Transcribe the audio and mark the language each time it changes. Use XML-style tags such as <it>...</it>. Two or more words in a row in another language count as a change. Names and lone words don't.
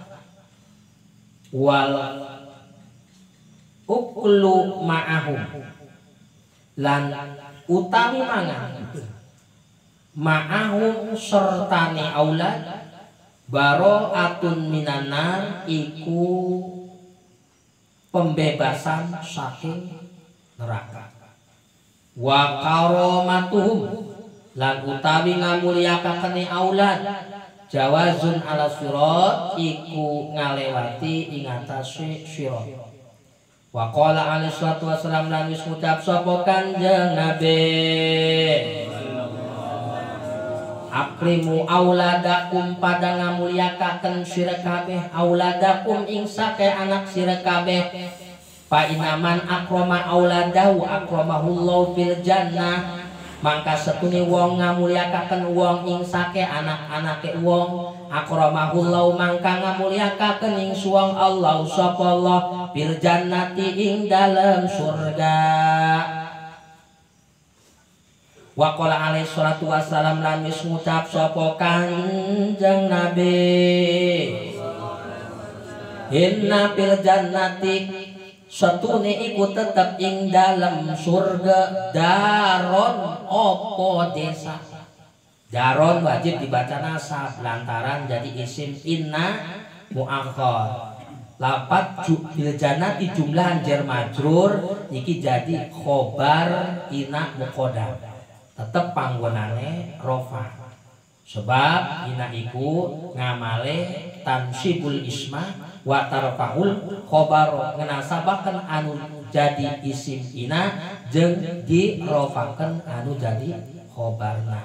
<ar>والأكل معهم,</ar> <jv>lan utawi mangan ma'ahum sertane aulad,</jv> <ar>براءة من النار,</ar> <jv>iku pembebasan saking neraka.</jv> <ar>وكرامتهم,</ar> <jv>lan utawi ngamuliakakane aulad,</jv> <ar>جواز على الصراط,</ar> <jv>iku ngalewati ing atase sirat.</jv> <ar>وقال عليه الصلاة والسلام,</ar> <jv>lan wis ngucap sapa Kanjeng Nabi,</jv> <ar>أكرموا أولادكم,</ar> <jv>pada ngamuliakaken sira kabeh auladakum ing sake anak sira kabeh.</jv> <ar>فإن من أكرم أولاده أكرمه الله في الجنة,</ar> <jv>mangka setune wong ngamuliakaken wong ing sake anak-anake wong, akramahullahu mangka ngamuliakaken ing suwang Allah sapa Allah,</jv> <ar>في الجنة</ar> <jv>ing dalem surga.</jv> <ar>وقال عليه الصلاة والسلام,</ar> <jv>lan wis ngucap sapa Kanjeng Nabi,</jv> <ar>إن في الجنة,</ar> <jv>setune iku tetep ing dalem surga, daron opo desa. Daron wajib dibaca nasab lantaran jadi</jv> <ar>اسم إن مؤخر.</ar> <jv>Lapat</jv> <ar>في الجنة</ar> <jv>jumlah</jv> <ar>جار مجرور,</ar> <jv>iki jadi</jv> <ar>خبر إن مقدم,</ar> <jv>tetep panggonane rofa, sebab ina iku ngamale</jv> <ar>تنصب الاسم وترفع الخبر,</ar> <jv>ngenasabaken</jv> <su>anu jadi isim ina jeung dirofaken anu jadi khobarna.</su>